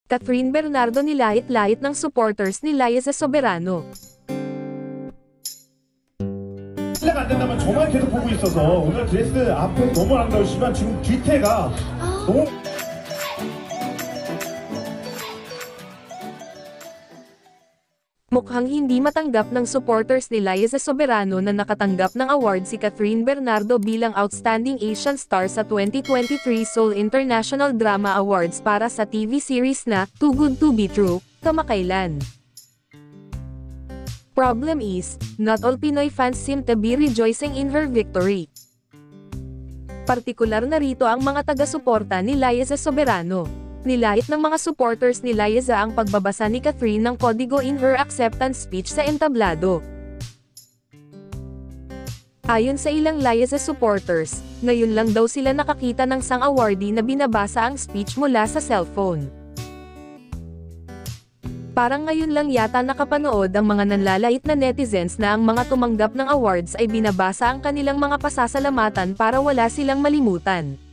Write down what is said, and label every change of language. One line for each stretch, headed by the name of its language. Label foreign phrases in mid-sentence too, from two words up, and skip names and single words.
Filipino: Catherine Bernardo nilait-lait ng supporters ni Liza Soberano.
Korean: 실례가 안 된다면 저만 계속 보고 있어서 오늘 드레스 앞에 너무 아름다우시지만 지금 뒤태가 너무
Filipino: Mukhang hindi matanggap ng supporters ni Liza Soberano na nakatanggap ng award si Catherine Bernardo bilang Outstanding Asian Star sa 2023 Seoul International Drama Awards para sa TV series na Too Good to Be True, kamakailan.
English: Problem is, not all Pinoy fans seem to be rejoicing in her victory.
Filipino: Partikular na rito ang mga taga-suporta ni Liza Soberano. Nilait ng mga supporters ni Liza ang pagbabasa ni Catherine ng kodigo
English: in her acceptance speech
Filipino: sa entablado. Ayon sa ilang Liza supporters, ngayon lang daw sila nakakita ng sang awardee na binabasa ang speech mula sa cellphone. Parang ngayon lang yata nakapanood ang mga nanlalait na netizens na ang mga tumanggap ng awards ay binabasa ang kanilang mga pasasalamatan para wala silang malimutan.